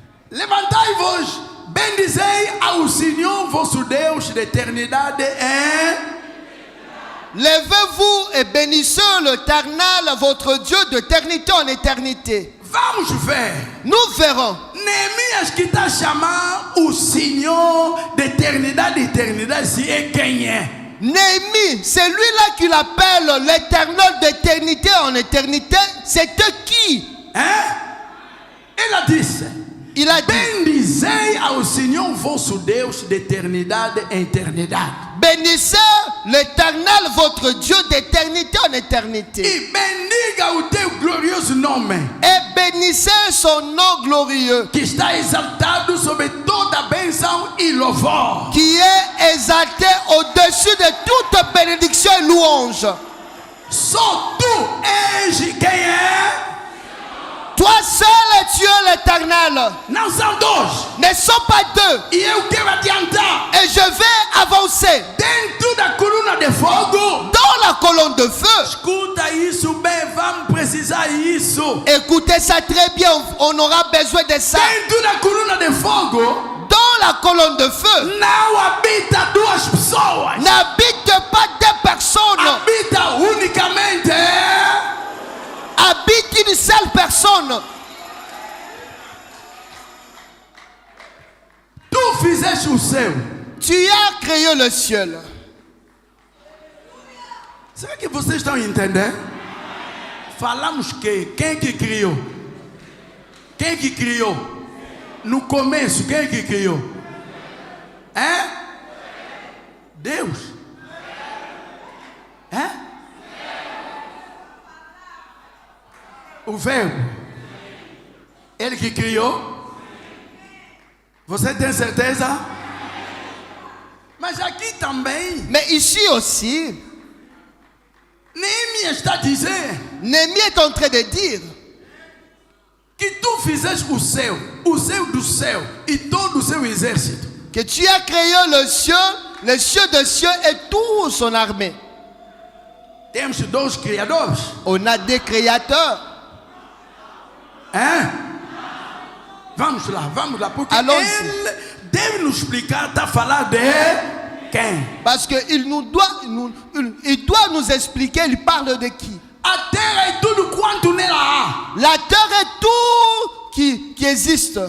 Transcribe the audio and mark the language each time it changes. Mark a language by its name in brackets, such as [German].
[Portuguese] Levantai-vos, bendizei ao Senhor vosso Deus de eternidade [French] Levez-vous et bénissez l'Éternel, votre Dieu, d'éternité en éternité. [Portuguese] Vamos ver. [French] Nous verrons. [Portuguese] Neemias que está chamando o Senhor de eternidade, se é quem é. [French] Néhémie, c'est lui-là qui l'appelle l'Éternel d'éternité en éternité. C'était qui? [Portuguese] Ela disse: [French] Il a dit, [Portuguese] bendizei ao Senhor vosso Deus de eternidade em eternidade. [French] bénissez l'Éternel, votre Dieu, d'éternité en éternité. [Portuguese] E bendiga o teu glorioso nome, [French] Et bénissez son nom glorieux, [Portuguese] que está exaltado sobre toda bênção e louvor. [French] qui est exalté au-dessus de toute bénédiction et louange. [Portuguese] Só tu és quem é. [French] Toi seul, tu es l'Éternel. [Portuguese] Não são dois. [French] Ne sont pas deux. [Portuguese] E eu quero adiantar. [French] Et je vais avancer [Portuguese] Dentro da coluna de fogo, [French] dans la colonne colonne de feu. [Portuguese] Escuta isso bem, vamos precisar isso. [French] Écoutez ça très bien, on aura besoin de ça. [Portuguese] Dentro da coluna de fogo, [French] Dans la colonne de feu, [Portuguese] não habita duas pessoas. [French] n'habite pas deux personnes, [Portuguese] Habita unicamente [French] habite une seule personne. [Portuguese] tu fizeste o céu. [French] Tu as créé le ciel. [Portuguese] Será que vocês estão entendendo? Falamos que quem que criou? Quem que criou? No começo, quem que criou? É? Deus. É? O verbo. Ele que criou? Você tem certeza? Mas aqui também, [French] Mais ici aussi, [Portuguese] Neemias está dizendo [French] Néhémie est en train de dire [Portuguese] que tu fizeste o céu do céu e todo o seu exército. [French] que tu as créé le cieux de cieux et toute son armée. [Portuguese] Temos dois criadores. [French] On a des créateurs. [Portuguese] Hein? Vamos lá, porque [French] Allons-y. [Portuguese] ele deve nos explicar, está a falar de quem? [French] Parce qu'il il doit nous expliquer, il parle de qui. [Portuguese] A terra e tudo quanto nela há. [French] La terre est tout qui existe.